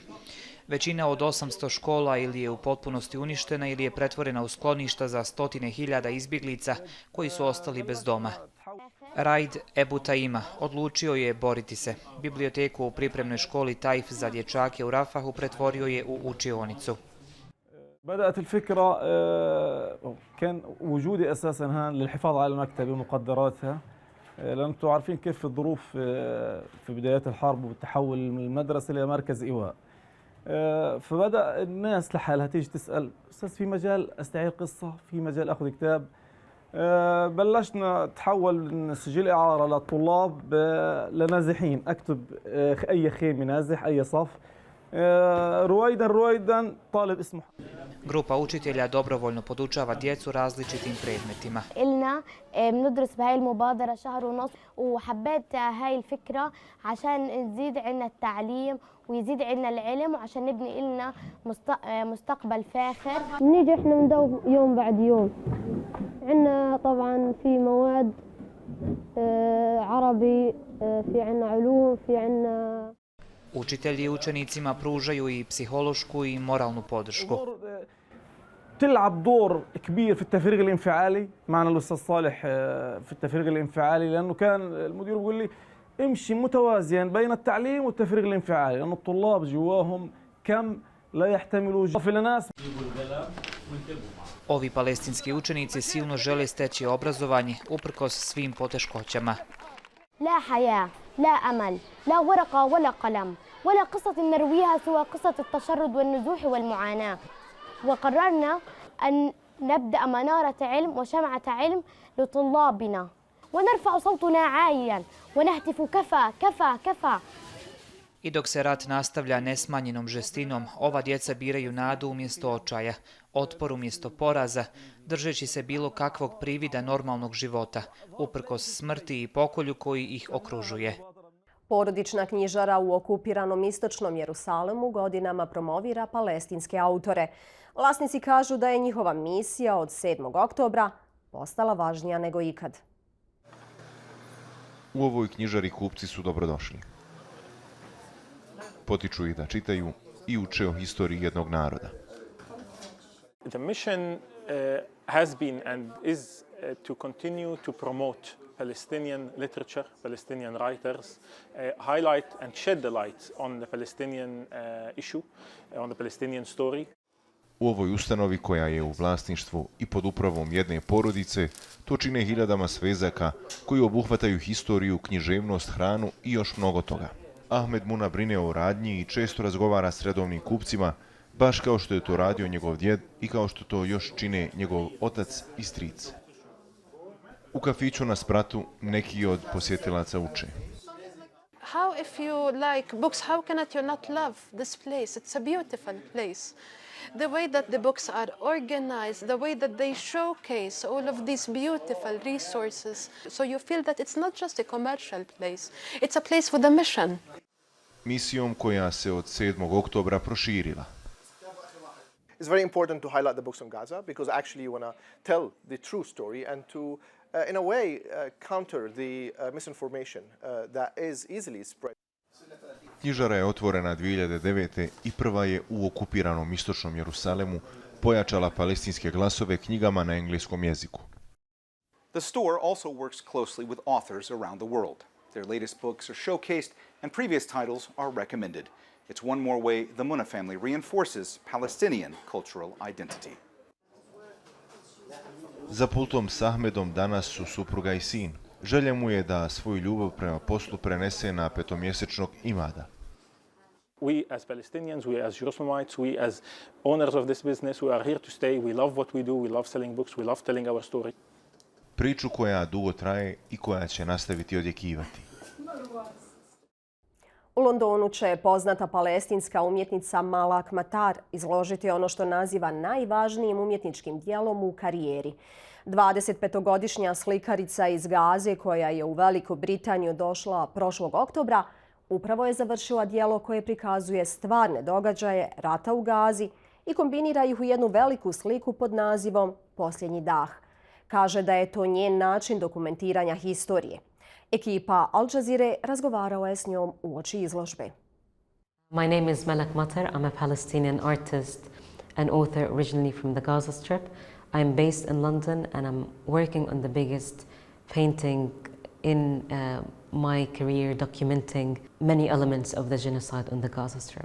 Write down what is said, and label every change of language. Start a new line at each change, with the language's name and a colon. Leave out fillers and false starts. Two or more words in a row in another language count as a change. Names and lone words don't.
Bosnian: Većina od 800 škola ili je u potpunosti uništena ili je pretvorena u skloništa za stotine hiljada izbjeglica koji su ostali bez doma. Raid Ebu Taima odlučio je boriti se. Biblioteku u pripremnoj školi Taif za dječake u Rafahu pretvorio je u učionicu.
Arabic: بدأت الفكرة كان وجودي أساساً هان للحفاظ على المكتبة ومقدراتها لأن أنتم عارفين كيف الظروف في بدايات الحرب والتحول من المدرسة إلى مركز إيواء. فبدأ الناس لحالها تيجي تسأل أستاذ في مجال أستعير قصة، في مجال أخذ كتاب. بلشنا نتحول من سجل إعارة للطلاب لنازحين، أكتب أي خيمة نازح، أي صف. رويدا طالب اسمه.
Bosnian: Grupa učitelja dobrovoljno podučava djecu različitim predmetima.
Arabic: إلنا بندرس بهاي المبادرة شهر ونص وحبيت هاي الفكرة عشان نزيد عنا التعليم ويزيد عنا العلم وعشان نبني لنا مستقبل فاخر. نيجي احنا نداوم يوم بعد يوم. عنا طبعا في مواد عربي، في عنا علوم، في عنا.
Bosnian: Učitelji učenicima pružaju i psihološku i moralnu podršku.
Arabic: تلعب دور كبير في التفريغ الانفعالي. معنا الأستاذ صالح في التفريغ الانفعالي، لأنه كان المدير بيقول لي امشي متوازيا بين التعليم والتفريغ الانفعالي، لأن الطلاب جواهم كم لا يحتملوا في الناس.
Bosnian: Ovi palestinski učenici silno žele steći obrazovanje uprkos svim poteškoćama.
Arabic: لا حياة، لا أمل، لا ورقة ولا قلم، ولا قصة نرويها سوى قصة التشرد والنزوح والمعاناة. وقررنا أن نبدأ منارة علم وشمعة علم لطلابنا ونرفع صوتنا عاليا ونهتف كفى كفى كفى.
Bosnian: I dok se rat nastavlja nesmanjenom žestinom, ova djeca biraju nadu umjesto očaja, otpor umjesto poraza, držeći se bilo kakvog privida normalnog života, uprkos smrti i pokolju koji ih okružuje. Porodična knjižara u okupiranom istočnom Jerusalemu godinama promovira palestinske autore. Vlasnici kažu da je njihova misija od 7. oktobra postala važnija nego ikad. U ovoj knjižari kupci su dobrodošli. Potiču ih da čitaju i uče o historiji jednog naroda.
English: The mission has been and is to continue to promote Palestinian literature, Palestinian writers, highlight and shed the light on the Palestinian issue, on the Palestinian story.
Bosnian: U ovoj ustanovi, koja je u vlasništvu i pod upravom jedne porodice, to čine hiljadama svezaka koji obuhvataju historiju, književnost, hranu i još mnogo toga. Ahmed Muna brine o radnji i često razgovara s redovnim kupcima, baš kao što je to radio njegov djed i kao što to još čine njegov otac i stric. U kafiću na spratu neki od posjetilaca uče.
English: How if you like books, how cannot you not love this place? It's a beautiful place. The way that the books are organized, the way that they showcase all of these beautiful resources. So you feel that it's not just a commercial place, it's a place with a mission.
Bosnian: Misijom koja se od 7. oktobra proširila.
English: It's very important to highlight the books on Gaza because actually you want to tell the true story and to, in a way, counter the misinformation that is easily spread.
Bosnian: Knjižara je otvorena 2009. i prva je u okupiranom istočnom Jerusalemu pojačala palestinske glasove knjigama na engleskom jeziku.
English: The store also works closely with authors around the world. Their latest books are showcased and previous titles are recommended. It's one more way the Muna family reinforces Palestinian cultural identity.
Bosnian: Za pultom s Ahmedom danas su supruga i sin. Želja mu je da svoju ljubav prema poslu prenese na petomjesečnog imada.
English: We as Palestinians, we as Jerusalemites, we as owners of this business, we are here to stay. We love what we do. We love selling books. We love telling our story.
Bosnian: Priču koja dugo traje i koja će nastaviti odjekivati. U Londonu će poznata palestinska umjetnica Malak Matar izložiti ono što naziva najvažnijim umjetničkim dijelom u karijeri. 25-godišnja slikarica iz Gaze, koja je u Veliku Britaniju došla prošlog oktobra, upravo je završila dijelo koje prikazuje stvarne događaje rata u Gazi i kombinira ih u jednu veliku sliku pod nazivom Posljednji dah. Kaže da je to njen način dokumentiranja historije. Ekipa Al Jazeere razgovarala je s njom uoči izložbe.
English: My name is Malak Matar. I'm a Palestinian artist and author originally from the Gaza Strip. I'm based in London and I'm working on the biggest painting in my career documenting many elements of the genocide on the Gaza Strip.